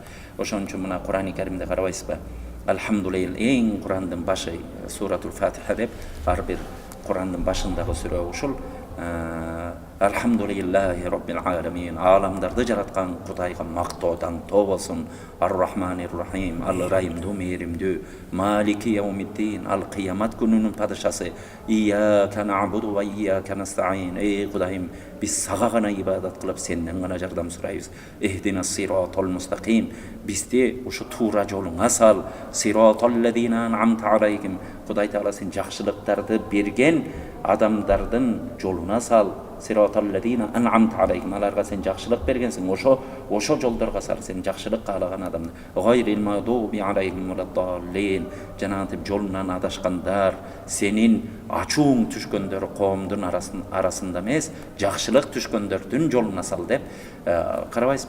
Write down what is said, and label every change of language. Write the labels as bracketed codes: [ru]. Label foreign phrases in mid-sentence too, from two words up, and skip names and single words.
[ky] Ошон үчүн мына Курани Каримде карабайсызбы? Алхамдулилла, эң Курандын башы Суратул Фатиха деп ар бир Курандын башындагы сүрө ушул. [ar] الحمد لله رب العالمين. [ky] Аламдарды жараткан Кудайга мактоо даңтоо болсун. [ar] الرحمن الرحيم, [ky] Ал-Райимдүү, мээримдүү, [ar] مالك يوم الدين, [ky] Ал-Кыямат күнүнүн падышасы. [ar] إياك نعبد وإياك نستعين. [ky] Эй Кудайым, биз сага гана ибадат кылып, сенден гана жардам сурайбыз. [ar] اهدنا الصراط المستقيم. [ky] Бизди ушу туура жолуңа сал. [ar] صراط الذين أنعمت عليهم. [ky] Кудай Таала сен жакшылыктарды берген адамдардын жолуна сал. [ar] صراط الذين أنعمت عليهم. [ky] Аларга сен жакшылык бергенсиң, ошо жолдорго сал. Сен жакшылык каалаган адамдар. [ar] غير المغضوب عليهم ولا الضالين. [ky] Жанагынтип жолунан адашкандар, сенин ачууң түшкөндөр коомдун арасында эмес, жакшылык түшкөндөрдүн жолуна сал деп карабайсызбы?